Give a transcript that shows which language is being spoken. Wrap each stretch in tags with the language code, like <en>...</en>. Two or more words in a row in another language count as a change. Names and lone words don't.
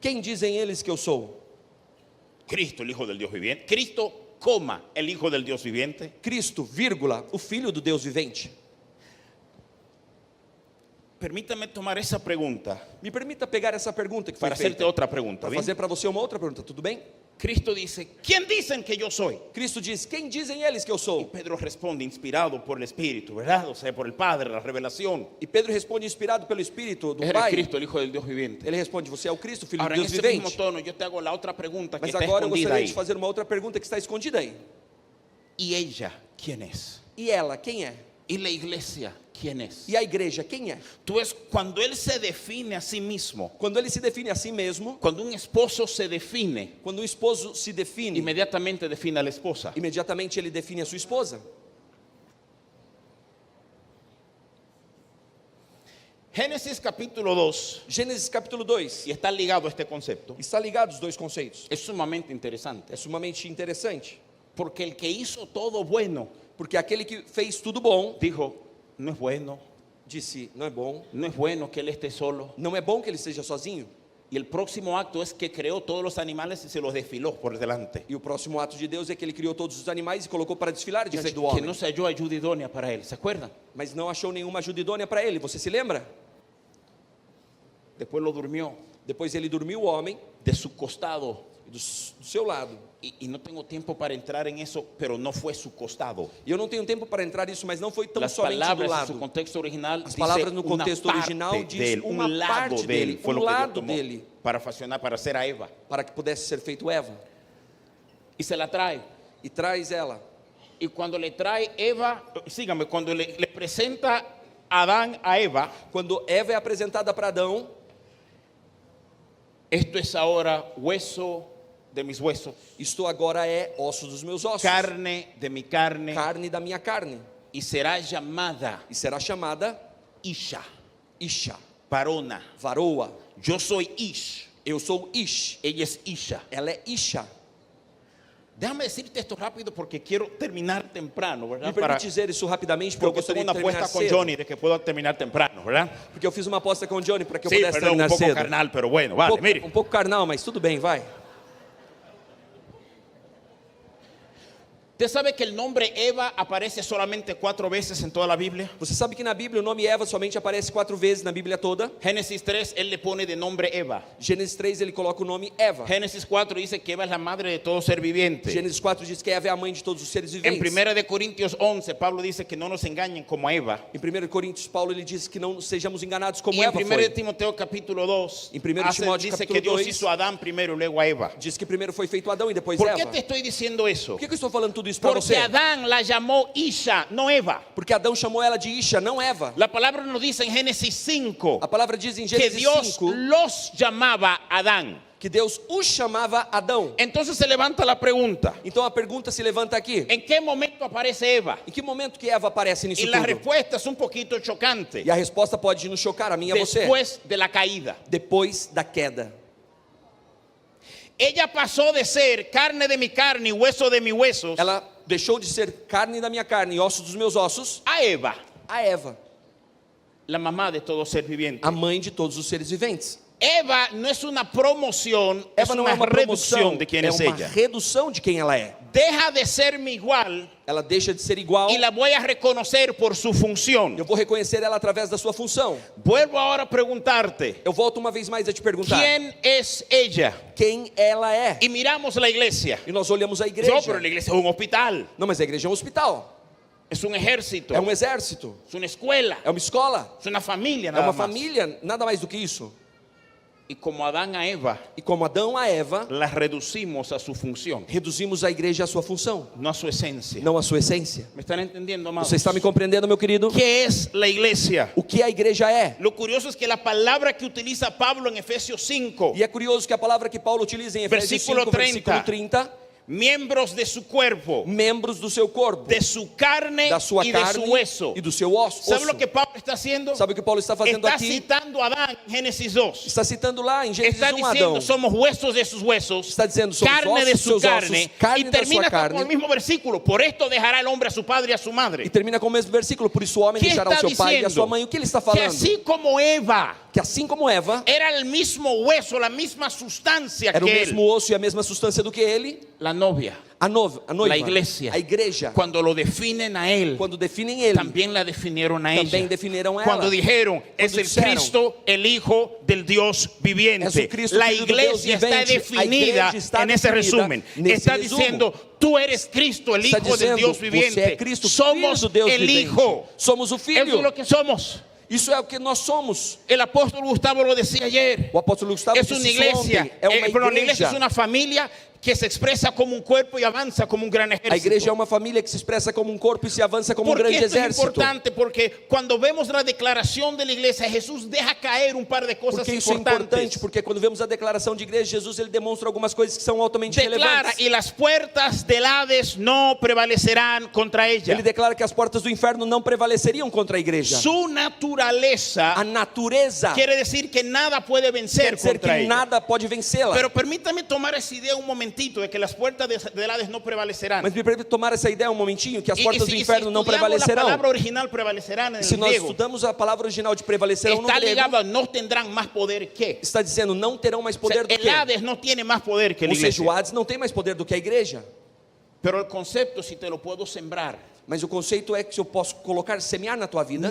<pt>Quem dizem eles que eu sou?</pt> <es>Cristo, el Hijo del Dios viviente. Cristo coma, el Hijo del Dios viviente.</es> <pt>Cristo, vírgula, o Filho do Deus vivente.</pt> <es>Permítame tomar esa pregunta</es> <pt>Me permita pegar essa pergunta que foi</pt> <es>para hacerte</es> <pt>feita,</pt> <es>otra pregunta.</es> <pt>para</pt> <es>¿bien?</es> <pt>fazer para você uma outra pergunta, tudo bem?</pt> <es>Cristo dice, ¿quién dicen que yo soy?</es> <pt>Cristo diz, quem dizem eles que eu sou?</pt> <es>Pedro responde, inspirado por el Espíritu, ¿verdad? O sea, por el Padre, la revelación.</es> <pt>E Pedro responde, inspirado pelo Espírito do</pt> <es>Eres</es> <pt>Pai.</pt> <es>Cristo, el Hijo del Dios viviente.</es> <pt>Ele responde, você é o Cristo, Filho</pt> <es>Ahora,</es> <pt>de</pt> <es>en</es> <pt>Deus</pt> <es>ese mismo</es> <pt>vivente.</pt> <es>tono, yo te hago la otra pregunta que</es> <pt>Mas</pt> <es>está</es> <pt>agora eu</pt> <es>escondida</es> <pt>gostaria</pt> <es>ahí.</es> <pt>de fazer uma outra pergunta que está escondida aí.</pt> <es>¿Y ella quién es?</es> <pt>E ela, quem é?</pt> <es>¿Y la iglesia quién es?</es> <pt>E a igreja, quem é?</pt> <es>Tú ves, cuando él se define a sí mismo,</es> <pt>Quando ele se define a si mesmo,</pt> <es>cuando un esposo se define,</es> <pt>quando um esposo se define,</pt> <es>inmediatamente define a la esposa.</es> <pt>imediatamente ele define a sua esposa.</pt> <es>Génesis capítulo 2,</es> <pt>Gênesis capítulo 2.</pt> <es>y está ligado a este concepto,</es> <pt>Está ligado os dois conceitos.</pt> <es>es sumamente interesante.</es> <pt>É sumamente interessante.</pt> <es>Porque el que hizo todo bueno,</es> <pt>Porque aquele que fez tudo bom,</pt> <es>dijo, no es bueno,</es> <pt>disse, não é bom.</pt> <es>no es bueno que él esté solo.</es> <pt>Não é bom que ele esteja sozinho.</pt> <es>Y el próximo acto es que creó todos los animales y se los desfiló por delante.</es> <pt>E o próximo ato de Deus é que ele criou todos os animais e colocou para desfilar diante</pt> <es>Dice</es> <pt>do</pt> <es>que</es> <pt>homem.</pt> <es>no se halló ayuda idónea para él, ¿se acuerdan?</es> <pt>Mas não achou nenhuma ajuda idônea para ele. Você se lembra?</pt> <es>Después lo durmió</es> <pt>Depois ele dormiu o homem</pt> <es>de su costado.</es> <pt>do seu lado.</pt> <es>Y no tengo tiempo para entrar en eso, pero no fue su costado.</es> <pt>E eu não tenho tempo para entrar nisso, mas não foi tão</pt> <es>Las</es> <pt>somente do</pt> <es>palabras en</es> <pt>lado.</pt> <es>su contexto original</es> <pt>As</pt> <es>dice</es> <pt>palavras no</pt> <es>una</es> <pt>contexto</pt> <es>parte</es> <pt>original</pt> <es>de</es> <pt>diz</pt> <es>él,</es> <pt>uma</pt> <es>un lado</es> <pt>parte</pt> <es>de él</es> <pt>dele,</pt> <es>fue lo que</es> <pt>lado</pt> <es>Dios tomó</es> <pt>dele,</pt> <es>para fashionar, para hacer a Eva.</es> <pt>para que pudesse ser feito Eva.</pt> <es>Y se la trae.</es> <pt>E traz ela.</pt> <es>Y cuando le trae Eva, sígame, cuando le presenta Adán a Eva,</es> <pt>Quando Eva é apresentada para Adão,</pt> <es>esto es ahora hueso de mis huesos,</es> <pt>isto agora é osso dos meus ossos,</pt> <es>carne de mi carne,</es> <pt>carne da minha carne.</pt> <es>y será llamada</es> <pt>E será chamada</pt> <es>Isha,</es> <pt>Isha,</pt> <es>varona.</es> <pt>varoa.</pt> <es>Yo soy Ish,</es> <pt>Eu sou Ish,</pt> <es>ella es Isha.</es> <pt>ela é Isha.</pt> <es>Déjame decirte esto rápido porque quiero terminar temprano, ¿verdad?</es> <pt>Me permite dizer isso rapidamente, porque eu</pt> <es>Porque tengo</es> <pt>gostaria</pt> <es>una</es> <pt>de terminar</pt> <es>apuesta con</es> <pt>cedo.</pt> <es>Johnny de que puedo terminar temprano, ¿verdad?</es> <pt>Porque eu fiz uma aposta com o Johnny para que eu</pt> <es>Sí,</es> <pt>pudesse</pt> <es>perdón, un</es> <pt>terminar</pt> <es>poco</es> <pt>cedo.</pt> <es>carnal, pero bueno, vale, mire.</es> <pt>Um pouco carnal, mas tudo bem, vai.</pt> <es>¿Usted sabe que el nombre Eva aparece solamente 4 veces en toda la Biblia?</es> <pt>Você sabe que na Bíblia o nome Eva somente aparece 4 vezes na Bíblia toda.</pt> <es>Génesis 3, él le pone de nombre Eva.</es> <pt>Gênesis 3 ele coloca o nome Eva.</pt> <es>Génesis 4 dice que Eva es la madre de todo ser viviente.</es> <pt>Gênesis 4 diz que Eva é a mãe de todos os seres</pt> <es>En</es> <pt>viventes.</pt> <es>1 de Corintios 11, Pablo dice que no nos engañen como a Eva.</es> <pt>Em 1 Coríntios, Paulo ele diz que não sejamos enganados como</pt> <es>Y en</es> <pt>Eva</pt> <es>1 de</es> <pt>foi.</pt> <es>Timoteo capítulo 2,</es> <pt>En 1 Timoteo</pt> <es>dice</es> <pt>capítulo</pt> <es>que Dios</es> <pt>2,</pt> <es>hizo a Adán primero y luego a Eva.</es> <pt>Diz que primeiro foi feito Adão e depois</pt> <es>¿Por</es> <pt>Eva.</pt> <es>qué te estoy diciendo eso?</es> <pt>Por que eu estou falando tudo isso para</pt> <es>Porque</es> <pt>você?</pt> <es>Adán la llamó Isha, no Eva.</es> <pt>Porque Adão chamou ela de Isha, não Eva.</pt> <es>La palabra nos dice en Génesis 5</es> <pt>A palavra diz em</pt> <es>que</es> <pt>Gênesis</pt> <es>Dios</es> <pt>5</pt> <es>los llamaba Adán.</es> <pt>que Deus o chamava Adão.</pt> <es>Entonces se levanta la pregunta,</es> <pt>Então a pergunta se levanta aqui.</pt> <es>¿en qué momento aparece Eva?</es> <pt>Em que momento que Eva aparece nisso</pt> <es>Y la</es> <pt>tudo?</pt> <es>respuesta es un poquito chocante.</es> <pt>E a resposta pode nos chocar, a mim e a você.</pt> <es>Después de la caída.</es> <pt>Depois da queda.</pt> <es>Ella pasó de ser carne de mi carne y hueso de mis huesos</es> <pt>Ela deixou de ser carne da minha carne e ossos dos meus ossos</pt> <es>a Eva,</es> <pt>a Eva,</pt> <es>la mamá de todo ser viviente.</es> <pt>a mãe de todos os seres viventes.</pt> <es>Eva no es una promoción, es</es> <pt>Eva não</pt> <es>una</es> <pt>é uma promoção,</pt> <es>reducción de quién</es> <pt>é</pt> <es>es</es> <pt>uma</pt> <es>ella.</es> <pt>redução de quem ela é.</pt> <es>Deja de ser-me igual</es> <pt>Ela deixa de ser igual</pt> <es>y la voy a reconocer por su función.</es> <pt>eu vou reconhecer ela através da sua função.</pt> <es>Vuelvo ahora a preguntarte,</es> <pt>Eu volto uma vez mais a te perguntar</pt> <es>¿quién es ella?</es> <pt>quem ela é.</pt> <es>Y miramos la iglesia.</es> <pt>E nós olhamos a</pt> <es>No,</es> <pt>igreja.</pt> <es>pero la iglesia es un hospital,</es> <pt>Não, mas a igreja é um hospital,</pt> <es>es un ejército,</es> <pt>é um exército,</pt> <es>es una escuela,</es> <pt>é uma escola,</pt> <es>es una familia,</es> <pt>é</pt> <es>nada</es> <pt>uma</pt> <es>más.</es> <pt>família, nada mais do que isso.</pt> <es>Y como Adán a Eva,</es> <pt>E como Adão a Eva,</pt> <es>la reducimos a su función,</es> <pt>reduzimos a igreja à sua função,</pt> <es>no a su esencia.</es> <pt>não à sua essência.</pt> <es>¿Me están entendiendo, amados?</es> <pt>Você está me compreendendo, meu querido?</pt> <es>¿Qué es la iglesia?</es> <pt>O que a igreja é?</pt> <es>Lo curioso es que la palabra que utiliza Pablo en Efesios 5,</es> <pt>E é curioso que a palavra que Paulo utiliza em Efésios</pt> <es>Versículo</es> <pt>5, versículo 30,</pt> <es>miembros de su cuerpo,</es> <pt>membros do seu corpo,</pt> <es>de su carne</es> <pt>da sua</pt> <es>y de</es> <pt>carne</pt> <es>su hueso.</es> <pt>e do seu osso.</pt> <es>¿Sabe lo que Pablo está haciendo?</es> <pt>Sabe o que Paulo está fazendo</pt> <es>Está</es> <pt>aqui?</pt> <es>citando a Adán en Génesis 2.</es> <pt>Está citando lá em Gênesis</pt> <es>Está</es> <pt>1 Adão.</pt> <es>diciendo, somos huesos de sus huesos,</es> <pt>Está dizendo, somos</pt> <es>carne</es> <pt>ossos</pt> <es>de</es> <pt>dos</pt> <es>su</es> <pt>seus</pt> <es>carne,</es> <pt>ossos, carne</pt> <es>y</es> <pt>da</pt> <es>termina</es> <pt>sua</pt> <es>con</es> <pt>carne.</pt> <es>el mismo versículo. Por esto dejará el hombre a su padre y a su madre.</es> <pt>E termina com o mesmo versículo, por isso o homem</pt> <es>¿Qué</es> <pt>deixará o</pt> <es>está</es> <pt>seu pai e a sua</pt> <es>diciendo?</es> <pt>mãe. O que ele está</pt> <es>Que</es> <pt>falando?</pt> <es>así como Eva</es> <pt>Que que assim como Eva</pt> <es>era el mismo hueso, la misma sustancia</es> <pt>era o</pt> <es>que</es> <pt>mesmo</pt> <es>él,</es> <pt>osso e a mesma substância do que ele,</pt> <es>la novia,</es> <pt>a noiva,</pt> <es>la iglesia,</es> <pt>a igreja,</pt> <es>cuando lo definen a él,</es> <pt>quando definem ele,</pt> <es>también la definieron a</es> <pt>também</pt> <es>ella.</es> <pt>definiram ela.</pt> <es>Cuando dijeron, es el dijeron, Cristo, el Hijo del Dios viviente. Es un Cristo, La Hijo de Dios iglesia está viviente. definida La iglesia está en ese definida resumen.</es> <pt>nesse</pt> <es>Está</es> <pt>resumo.</pt> <es>diciendo, tú eres Cristo, el</es> <pt>Está</pt> <es>Hijo del</es> <pt>dizendo,</pt> <es>Dios</es> <pt>você é</pt> <es>viviente.</es> <pt>Cristo,</pt> <es>Somos</es> <pt>filho do Deus</pt> <es>el</es> <pt>vivente.</pt> <es>Hijo.</es> <pt>Somos o</pt> <es>Eso</es> <pt>filho.</pt> <es>es lo que somos.</es> <pt>Isso é o que nós somos.</pt> <es>El apóstol Gustavo lo decía ayer.</es> <pt>O apóstolo Gustavo</pt> <es>Es</es> <pt>disse</pt> <es>una</es> <pt>isso</pt> <es>iglesia,</es> <pt>ontem. É uma</pt> <es>perdón, la iglesia</es> <pt>igreja.</pt> <es>es una familia que se expresa como un cuerpo y avanza como un gran ejército.</es> <pt>A igreja é uma família que se expressa como um corpo e se avança como um</pt> <es>¿Por qué</es> <pt>grande</pt> <es>esto es</es> <pt>exército.</pt> <es>importante? Porque cuando vemos la declaración de la iglesia, Jesús deja caer un par de cosas</es> <pt>Porque isso é</pt> <es>importantes.</es> <pt>importante, porque quando vemos a declaração de igreja, Jesus ele demonstra algumas coisas que são altamente</pt> <es>Declara,</es> <pt>relevantes.</pt> <es>y las puertas del Hades no prevalecerán contra ella.</es> <pt>Ele declara que as portas do inferno não prevaleceriam contra a igreja.</pt> <es>Su naturaleza</es> <pt>A natureza</pt> <es>quiere decir que nada puede vencer</es> <pt>quer dizer</pt> <es>contra</es> <pt>que</pt> <es>ella.</es> <pt>nada pode vencê-la.</pt> <es>Pero permítame tomar esa idea un momentito de que las puertas del Hades no prevalecerán.</es> <pt>Mas me permite tomar essa ideia um momentinho, que as portas do</pt> <es>si</es> <pt>inferno não</pt> <es>estudiamos la</es> <pt>prevalecerão.</pt> <es>palabra original prevalecerán en</es> <pt>Se</pt> <es>el</es> <pt>nós</pt> <es>griego,</es> <pt>estudamos a palavra original de prevalecerão no</pt> <es>está</es> <pt>grego,</pt> <es>ligado a no tendrán más poder que.</es> <pt>está dizendo não terão mais</pt> <es>O sea,</es> <pt>poder do</pt> <es>el</es> <pt>que.</pt> <es>Hades no tiene más poder que la</es> <pt>Ou seja, o</pt> <es>iglesia.</es> <pt>Hades não tem mais poder do que a igreja.</pt> <es>Pero el concepto, si te lo puedo sembrar,</es> <pt>Mas o conceito é que se eu posso colocar, semear na tua vida,</pt>